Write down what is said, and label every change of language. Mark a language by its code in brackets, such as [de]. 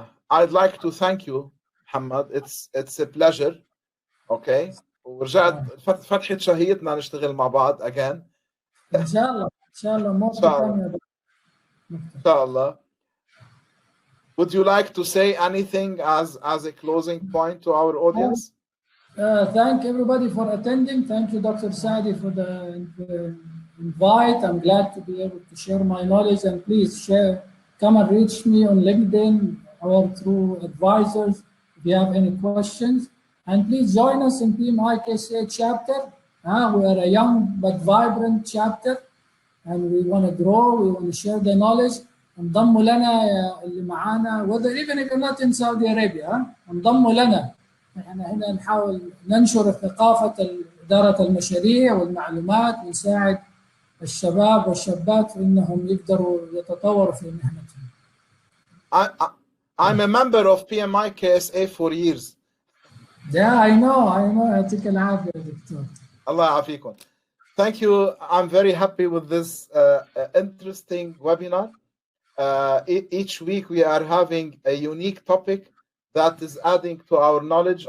[en] I'd like to thank you, Muhammad. It's a pleasure, okay. [ar] ورجعت فتحت شهيتنا نشتغل مع بعض again. إن شاء الله إن شاء الله [en] more to come. [ar] Inshallah. [en] Would you like to say anything as a closing point to our audience? Thank everybody for attending. Thank you, Dr. Saadi, for the invite. I'm glad to be able to share my knowledge, and please come and reach me on LinkedIn or through advisors if you have any questions. And please join us in PMI-KSA chapter. We are a young but vibrant chapter, and we want to grow. We want to share the knowledge. [ar] انضموا لنا اللي معانا, [en] whether even if you're not in Saudi Arabia, [ar] انضموا لنا. احنا هنا نحاول ننشر ثقافة إدارة المشاريع والمعلومات, ونساعد الشباب والشابات في انهم يقدروا يتطوروا في مهنتهم. [en] I'm a member of PMI-KSA for years. Yeah, I know. [ar] يعطيك العافية دكتور. الله يعافيكم. [en] Thank you. I'm very happy with this interesting webinar. Each week we are having a unique topic that is adding to our knowledge.